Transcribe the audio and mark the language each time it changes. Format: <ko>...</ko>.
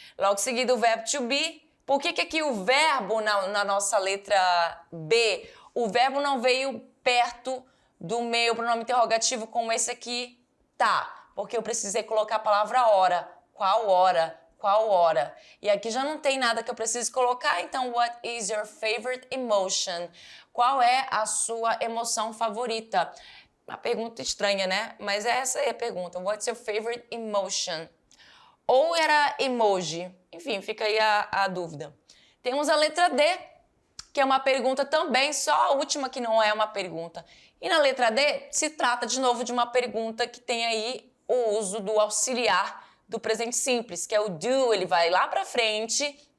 <pt>Logo em seguida, o verbo to be. Por que aqui o verbo, na nossa letra B, o verbo não veio perto do meu pronome interrogativo como esse aqui tá? Porque eu precisei colocar a palavra hora. Qual hora? Qual hora? E aqui já não tem nada que eu precise colocar, então</pt> <en>what is your favorite emotion?</en> <pt>Qual é a sua emoção favorita? Uma pergunta estranha, né? Mas essa é a pergunta.</pt> <en>What's your favorite emotion?</en> <pt>Ou era emoji? Enfim, fica aí a dúvida. Temos a letra D, que é uma pergunta também, só a última que não é uma pergunta. E na letra D, se trata de novo de uma pergunta que tem aí o uso do auxiliar do presente simples, que é o do, ele vai lá para frente.</pt>